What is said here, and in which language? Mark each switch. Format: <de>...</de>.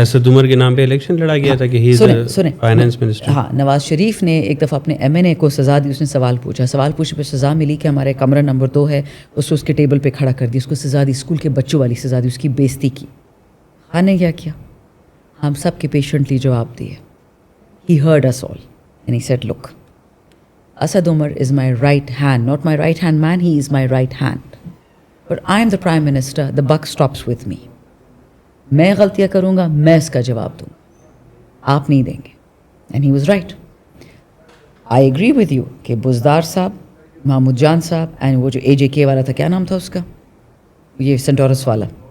<ur>اسد عمر کے نام پہ الیکشن لڑا گیا تھا کہ</ur> <en>He is finance minister.</en> <ur>ہاں, نواز شریف نے ایک دفعہ اپنے ایم این اے کو سزا دی. اس نے سوال پوچھے پہ سزا ملی کہ ہمارے کمرہ نمبر 2 ہے, اس کے ٹیبل پہ کھڑا کر دی, اس کو سزا دی, اسکول کے بچوں والی سزا دی, اس کی بےزتی کی. خان نے کیا کیا, ہم سب کے پیشنٹلی جواب دیے.</ur> <en>He heard us all and he said look, Asad Umar is my right hand, not my right hand man, he is my right hand. But I am the Prime Minister, the buck stops with me.</en> <ur>میں غلطیاں کروں گا, میں اس کا جواب دوں, آپ نہیں دیں گے.</ur> <en>And he was right. I agree with you</en> <ur>کہ بزدار صاحب, محمود جان صاحب, and وہ جو AJK والا تھا, کیا نام تھا اس کا, یہ سینٹورس والا,</ur>